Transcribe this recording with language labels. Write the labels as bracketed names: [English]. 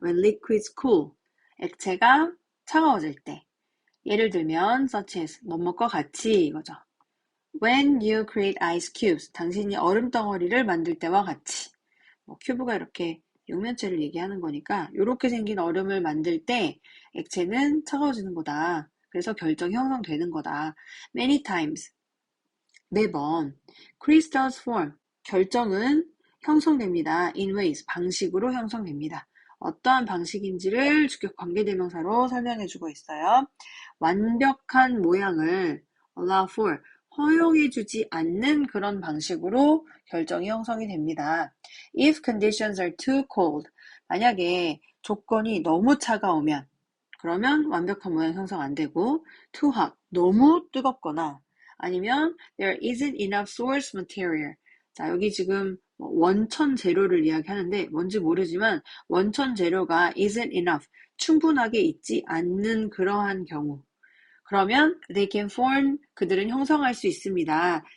[English] When liquids cool, [Korean] 액체가 차가워질 때 예를 들면 [English] such as [Korean] 뭐뭐과 같이 이거죠. [English] When you create ice cubes [Korean] 당신이 얼음 덩어리를 만들 때와 같이 큐브가 이렇게 육면체를 얘기하는 거니까 이렇게 생긴 얼음을 만들 때 액체는 차가워지는 거다. 그래서 결정이 형성되는 거다. [English] Many times [Korean] 매번 [English] crystals form [Korean] 결정은 형성됩니다. [English] in ways [Korean] 방식으로 형성됩니다. 어떠한 방식인지를 주격 관계대명사로 설명해주고 있어요. 완벽한 모양을 [English] allow for [Korean] 허용해주지 않는 그런 방식으로 결정이 형성이 됩니다. [English] If conditions are too cold [Korean] 만약에 조건이 너무 차가우면 그러면 완벽한 모양 형성 안 되고 [English] too hot [Korean] 너무 뜨겁거나 아니면 [English] there isn't enough source material [Korean] 자 여기 지금 원천 재료를 이야기하는데 뭔지 모르지만 원천 재료가 [English] isn't enough [Korean] 충분하게 있지 않는 그러한 경우 그러면 [English] they can form [Korean] 그들은 형성할 수 있습니다.